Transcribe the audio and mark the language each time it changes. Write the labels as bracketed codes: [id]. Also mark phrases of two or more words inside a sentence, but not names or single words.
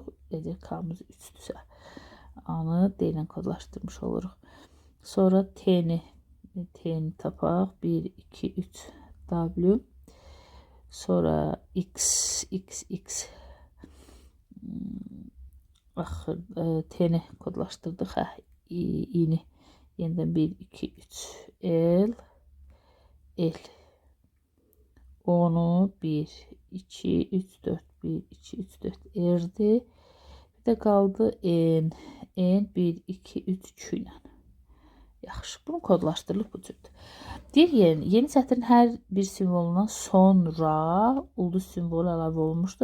[az] Əgər K-mız 3-dürsə, A-nı D ilə kodlaşdırmış oluruq. Sonra T-ni tapaq. 1, 2, 3 W. Sonra X. Axır T-ni kodlaşdırdıq. I-ni yeniden 1, 2, 3 L. O-nu 1, 2, 3, 4, 1, 2, 3, 4 R-dir. Bir də qaldı N. N 1, 2, 3 Q ilə. Yaxşı, bunu kodlaşdırılıb bu cürdür. Deyir, yeni sətrin hər bir simvolundan sonra ulduz simvolu əlavə olunmuşdur.